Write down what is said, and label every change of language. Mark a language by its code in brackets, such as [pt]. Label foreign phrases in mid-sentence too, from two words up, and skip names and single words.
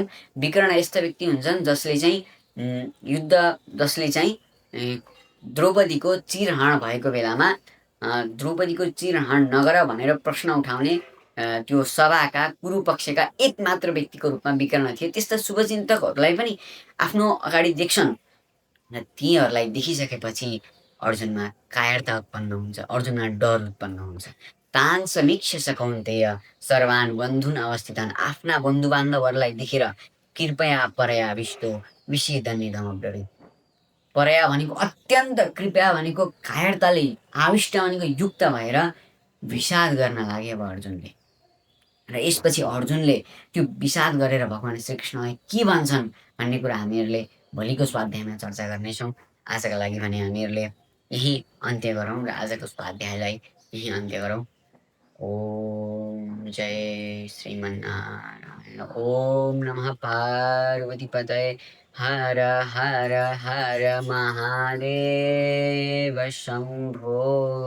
[ne] विकर्ण यस्ता व्यक्ति हुन्छन् जसले चाहिँ द्रौपदीको चिरहरण भएको बेलामा द्रौपदीको चिरहरण नगर भनेर प्रश्न उठाउने त्यो सभाका कुरुपक्षका एक मात्र व्यक्तिको रूपमा विकर्ण थिए। त्यस्ता शुभचिन्तकहरूलाई पनि आफ्नो अगाडि देख्छन् र तीहरूलाई देखिसकेपछि अर्जुनमा कायरता उत्पन्न हुन्छ, अर्जुनमा डर उत्पन्न हुन्छ। [sa] तान् समीक्ष्य स कौन्तेय सर्वान् बन्धुन अवस्थितान्, [ne] आफ्ना बन्धुबान्धवहरूलाई देखेर [sa] कृपया परया विष्टो विषिदनिधमब्रवीत्, [ne] परया भनेको अत्यन्त, कृपया भनेको कायरताले, आविष्ट भनेको युक्त भएर विषाद गर्न लागे अब अर्जुनले। र यसपछि अर्जुनले त्यो विषाद गरेर भगवान श्रीकृष्णलाई के भन्छन् भन्ने कुरा हामीहरूले भोलिको स्वाध्यायमा चर्चा गर्नेछौँ। आजका लागि भने हामीहरूले यही अन्त्य गरौँ र आजको स्वाध्यायलाई यही अन्त्य गरौँ। [sa] ओम जय श्रीमन्नारायण। ओम नमः पार्वतीपतये। हर हर हर महादेव शम्भो।